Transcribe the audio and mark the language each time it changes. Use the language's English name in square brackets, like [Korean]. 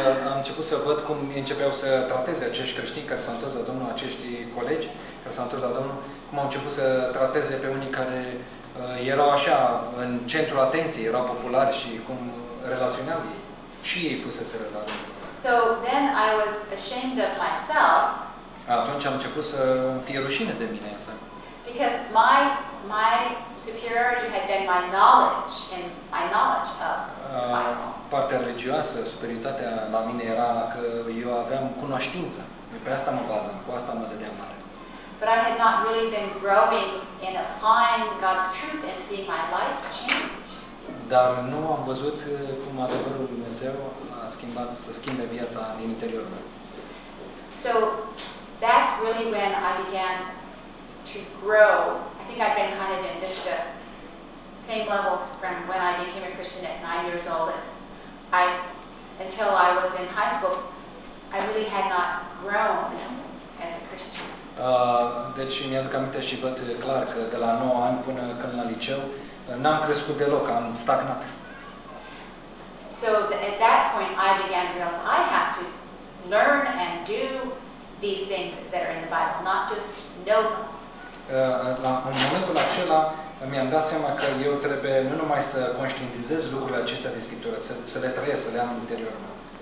[Romanian] Am început să văd cum începeau să trateze acești creștini care s-au întors la Domnul, acești colegi care s-au întors la Domnul, cum au început să trateze pe unii care erau așa, în centrul atenției, erau populari și cum relaționau ei. Și ei fusese relaționat. [English] So then I was ashamed of myself. [Romanian] Atunci am început să fie rușine de mine însă. [English] Because my superiority had been my knowledge and my knowledge of Bible. [Romanian] Partea religioasă, superioritatea la mine era că eu aveam cunoștință. Pe asta mă bazam, cu asta mă dădeam mare. [English] But I had not really been growing in applying God's truth and seeing my life change. [Romanian] Dar nu am văzut cum adevărul lui Dumnezeu a schimbat, să schimbe viața din interiorul meu. [English] So that's really when I began to grow. I think I've been kind of in just the same levels from when I became a Christian at 9 years old and until I was in high school, I really had not grown as a Christian. [Romanian] Deci mi-aduc aminte și văd clar că de la 9 ani până când la liceu n-am crescut deloc, am stagnat. [English] So at that point I began to realize I have to learn and do these things that are in the Bible, not just know them. [Romanian] În momentul acela mi-am dat seama că eu trebuie nu numai să conștientizez lucrurile acestea din Scriptură, să le trăiesc, să le am în interiorul meu.